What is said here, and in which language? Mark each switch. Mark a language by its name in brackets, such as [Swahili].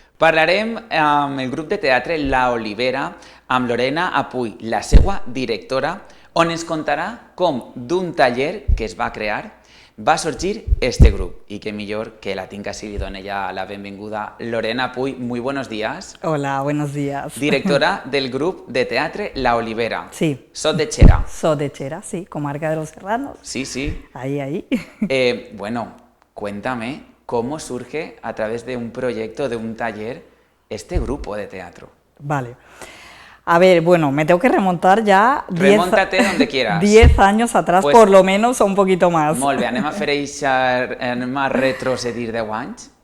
[Catalan] Parlarem amb el grup de teatre La Olivera, amb Lorena Apuy, la seva directora, on ens contarà com d'un taller que es va crear va sorgir este grup. [Spanish] Y qué mejor que la tinca si li done ya la benvinguda. Lorena Apuy, muy buenos días. Hola, buenos días. [Catalan] Directora del grup de teatre La Olivera. [Spanish] Sí. Sot de Xera. Sot de Xera, sí, comarca de los Serranos. Sí, sí. Ahí. Bueno, cuéntame cómo surge a través de un proyecto, de un taller, este grupo de teatro. Vale. A ver, bueno, me tengo que remontar ya... Remóntate donde quieras. 10 años atrás, Pues, por lo menos, o un poquito más. [Catalan] Molt bé, anem a retrocedir 10 anys.